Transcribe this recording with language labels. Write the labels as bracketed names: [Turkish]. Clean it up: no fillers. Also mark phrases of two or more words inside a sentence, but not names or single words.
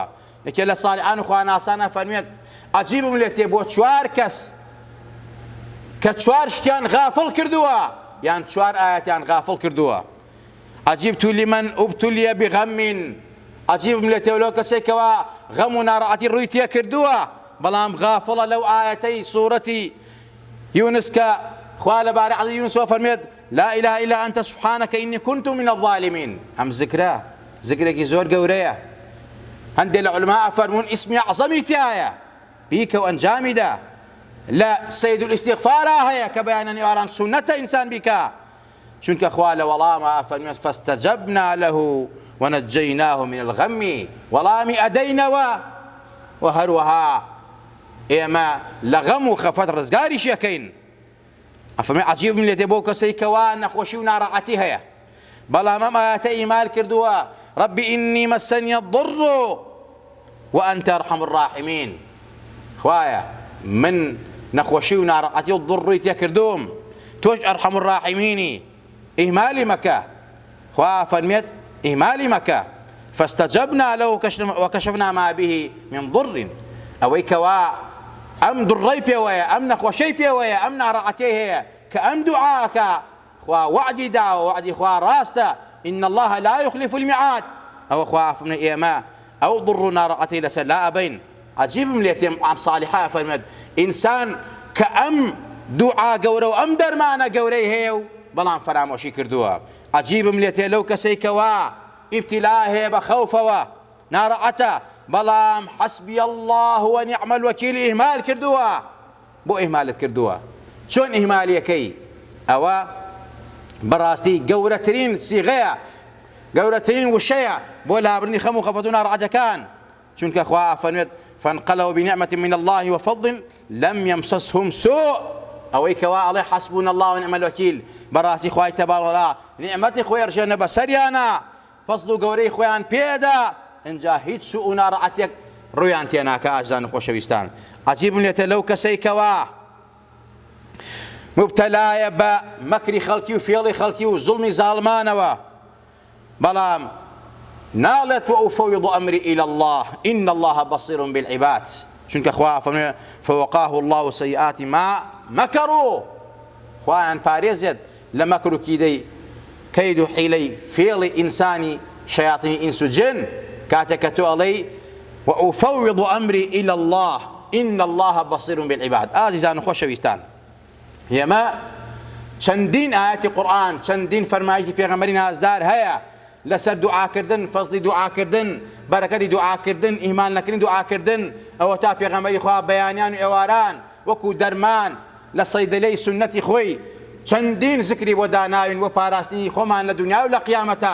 [Central Kurdish] یەکێ لە ساڵحان و خواناسانە فەرمێت عەجیبم لێ تێ بۆ 4 کەس کە 4 شتیان غافڵ کردووە یان 4 ئاەتیان غافڵ کردووە. [Arabic] عەجیبت لمن ابتلي بغەم، [Central Kurdish] عەجیبم لێ تێ لەو کەسێکەوە غەم و ناڕەحەتی ڕووی تێ کردووە بەڵام غافڵە لەو ئاەتەی سوورەتی یونس کە خوا لەبارەی حەزەتی یونسەوە فەرمێت [Arabic] لا إله إلا أنت سبحانك إني كنت من الظالمين. [Central Kurdish] ئەم زیکرێکی زۆر گەورەیە. هەندێک لە عولەما فەرموون ئیسمی عەزەمی تایە بیکە و ئەنجامیدا. لە سەید الاستیغفارا هەیە کە بەیانە نێوان سونەتە ئینسان بیکە، چونکە خوا لە وەڵامە فەرمێت [Arabic] فاستجبنا له ونجيناه من الغم، [Central Kurdish] وەڵامی ئەدەینەوە و هەروەها ئێمە لە غەم و خەفەت ڕزگاریش یەکەین. ئەفەرمێ عەجیبم لێ تێ بۆ کەسەی کەوا نەخۆشی و ناڕەحەتی هەیە بەڵام ئەم ئاەتە ئیمال کردووە [Arabic] رب إني مسني الضر وأنت أرحم الراحمين. [Central Kurdish] خوایە من نەخۆشی و ناڕەحەتی و دڕڕووی تێ کردووم، تۆش [Arabic] ئەرحەم الراحمینی، [Central Kurdish] ئیهمالی مەکە. خوا فەرمێت ئیهمالی مەکە. [Arabic] فاستجبنا له وكشفنا ما به من ضر. [Central Kurdish] ئەوەی کەوا ئەم دڕڕەی پێوەیە، ئەم نەخۆشەی پێوەیە، ئەم ناڕەحەتەی هەیە کە ئەم دوعاکە خوا وعدی داوە، وعدی خوا ڕاستە. [Arabic] إن الله لا يخلف الميعاد. أو خواف من إيما أو ضر [Central Kurdish] ناڕەحەتی لەسەر لا ئەبەین. عەجیبم لێ تێ ئەم ساڵحە فەرمێت ئینسان کە ئەم دوعا گەورە و ئەم دەرمانە گەورەی هەیە و بەڵام فەرامۆشی کردووە. عەجیبم لێ تێ لەو کەسەی کەوا ئیبتیلا هەیە بە خەوفەوە ناڕەحەتە بەڵام [Arabic] حەسبی الله ونعم الوەکیل [Central Kurdish] ئیهمال کردووە. بۆ ئیهمالت کردووە؟ چۆن ئیهمالیەکەی ئەوە بەڕاستی گەورەترین سیغەیە، گەورەترین وشەیە بۆ لابردنی خەم و خەفەت و ناڕەحەتەکان. چونکە خوا فەرمێت [Arabic] فانقلبوا بنعمة من الله وفضل لم يمسسهم سوء، [Central Kurdish] ئەوەی کەوا ئەڵێ [Arabic] حەسبونا الله ونعم الوکیل، [Central Kurdish] بەڕاستی خوای [Arabic] تەبارەک و تەعالا [Central Kurdish] نیعمەتی خۆی ئەڕژێنە بەسەریانە، فەزڵ و گەورەی خۆیان پێدا، ئینجا هیچ سوء و ناڕەحەتێک ڕوویان تێناکە. ئازیزان و خۆشەویستان، عەجیبم لێتە لەو کەسەی کەوا مبتەلایە بە مەکری خەڵکی و فێڵی خەڵکی و زوڵمی زاڵمانەوە، بەڵام ناڵێت [Arabic] وأفوض أمري إلى الله إن الله بصير بالعباد. [Central Kurdish] چونکە خوا فەرمێ [Arabic] فوقاه الله سيئات ما مكروا، [Central Kurdish] خوایان پارێزێت لە مەکر و کیدەی کەید و حیلەی فێڵی ئینسانی شەیاطینی ئینس و جن، کاتێک کە تۆ ئەڵێی [Arabic] وأفوض أمري إلى الله إن الله بصير بالعباد. [Central Kurdish] ئازیزان و خۆشەویستان، ئێمە چەندین ئاەتی قورئان، چەندین فەرمایشی پێغەمبەری نازدار هەیە لەسەر دوعاکردن، فەزڵی دوعاکردن، بەرەکەتی دوعاکردن، ئیمان نەکردنی دوعاکردن، ئەوە تا پێغەمبەری خوا بەیانیان و ئێواران وەکو دەرمان لە سەیدەلەی سونەتی خۆی چەندین زکری بۆ داناوین بۆ پاراستنی خۆمان لە دنیا و لە قیامەتە.